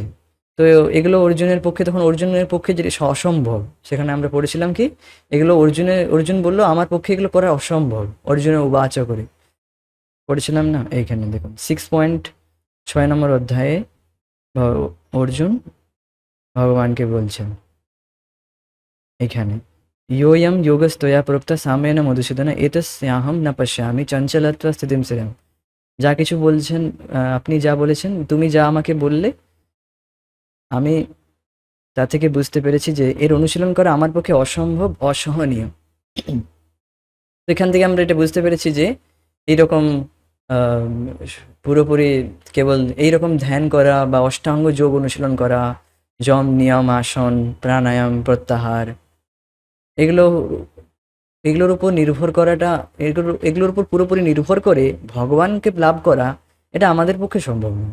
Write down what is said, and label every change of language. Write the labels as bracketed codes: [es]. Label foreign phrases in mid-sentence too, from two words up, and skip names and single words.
[bn] তো এগুলো অর্জুনের পক্ষে, তখন অর্জুনের পক্ষে যেটি অসম্ভব, সেখানে আমরা পড়েছিলাম কি এগুলো অর্জুন বলল আমার পক্ষে এগুলো করা অসম্ভব, অর্জুনের উবাচ করে পড়েছিলাম না। এইখানে দেখুন 6.6 নম্বর অধ্যায়ে অর্জুন ভগবানকে বলছেন এখানে, [sa] योऽयं योगस्त्वया प्रोक्तः साम्येन मधुसूदन एतस्याहं न पश्यामि चञ्चलत्वा स्थितिम श्रेयम। [bn] যা কিছু বলছেন, আপনি যা বলেছেন, তুমি যা আমাকে বললে, আমি তা থেকে বুঝতে পেরেছি যে এর অনুশীলন করা আমার পক্ষে অসম্ভব, অসহনীয়। তো এখান থেকে আমরা এটা বুঝতে পেরেছি যে এইরকম পুরোপুরি কেবল এইরকম ধ্যান করা বা অষ্টাঙ্গ যোগ অনুশীলন করা, যম নিয়ম আসন প্রাণায়াম প্রত্যাহার, এগুলো এগুলোর উপর নির্ভর করাটা, এগুলোর উপর পুরোপুরি নির্ভর করে ভগবানকে লাভ করা, এটা আমাদের পক্ষে সম্ভব নয়।